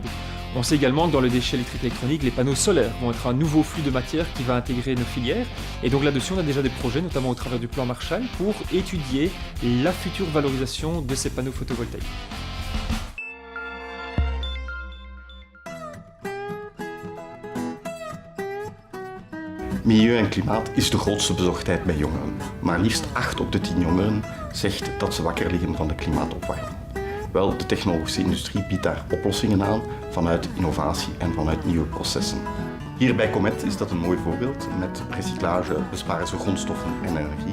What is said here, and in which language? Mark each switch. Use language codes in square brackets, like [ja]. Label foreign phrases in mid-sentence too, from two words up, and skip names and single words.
[fr] On sait également que dans le déchet électrique et électronique, les panneaux solaires vont être un nouveau flux de matière qui va intégrer nos filières. Et donc là-dessus, on a déjà des projets, notamment au travers du plan Marshall, pour étudier la future valorisation de ces panneaux photovoltaïques. [nl] Milieu en klimaat is de grootste bezorgdheid bij jongeren. Maar liefst 8 op de 10 jongeren zegt dat ze wakker liggen van de klimaatopwarming. Wel, de technologische industrie biedt daar oplossingen aan vanuit innovatie en vanuit nieuwe processen. Hier bij Comet is dat een mooi voorbeeld. Met recyclage besparen ze grondstoffen en energie.